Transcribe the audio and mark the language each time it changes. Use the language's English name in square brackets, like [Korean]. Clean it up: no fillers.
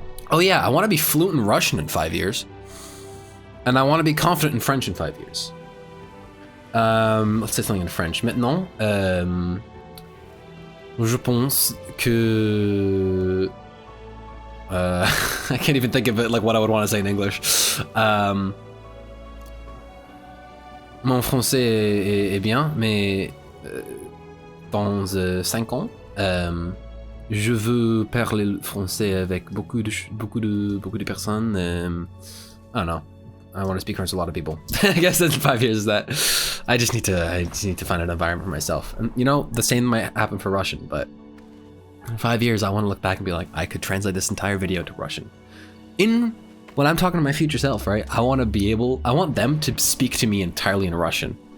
[English] Oh yeah, I want to be fluent in Russian in 5 years. And I want to be confident in French in 5 years. Let's say something in French. [French] Maintenant, je pense que... [English] I can't even think of it like what I would want to say in English. [French] mon français est bien, mais dans 5 ans, je veux parler le français avec beaucoup de personnes. [English] I don't know. I want to speak French to a lot of people. I guess in 5 years that I just need to find an environment for myself. And you know, the same might happen for Russian, but in 5 years, I want to look back and be like, I could translate this entire video to Russian. When I'm talking to my future self, right? I want them to speak to me entirely in Russian.